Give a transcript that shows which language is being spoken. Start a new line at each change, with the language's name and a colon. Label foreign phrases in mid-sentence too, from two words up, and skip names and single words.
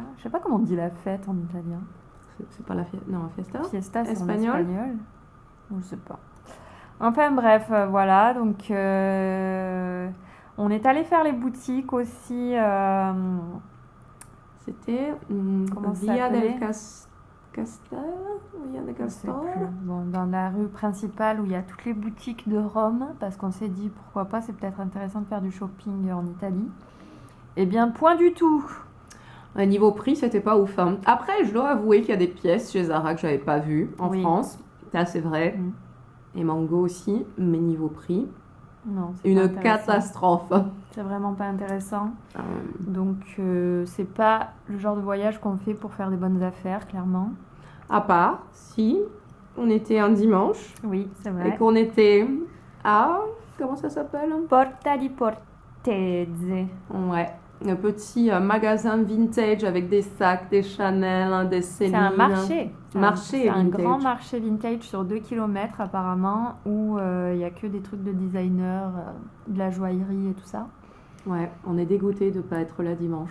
French: Je sais pas comment on dit la fête en italien. C'est pas la fiesta. Non, la fiesta. Fiesta, c'est en Espagnol. espagnol. Je sais pas. Enfin bref, voilà. Donc, on est allé faire les boutiques aussi. C'était Comment ça Via s'appelait del Castel. Via del Je sais Castel. plus. Bon, dans la rue principale où il y a toutes les boutiques de Rome, parce qu'on s'est dit pourquoi pas, c'est peut-être intéressant de faire du shopping en Italie. Eh bien, point du tout. À niveau prix, c'était pas ouf. Hein. Après, je dois avouer qu'il y a des pièces chez Zara que j'avais pas vues en Oui. France. Ça, c'est vrai. Et Mango aussi. Mais niveau prix, Non, c'est pas une intéressant. catastrophe. C'est vraiment pas intéressant. Euh, Donc, c'est pas le genre de voyage qu'on fait pour faire des bonnes affaires, clairement. à part si on était un dimanche Oui, c'est et vrai. qu'on était à... Comment ça s'appelle? Porta di Portese. Ouais. Un petit magasin vintage avec des sacs, des Chanel, hein, des C'est Céline. un marché. Marché C'est un vintage. grand marché vintage sur 2 km apparemment où il n'y a que des trucs de designer, de la joaillerie et tout ça. Ouais, on est dégoûté de pas être là dimanche.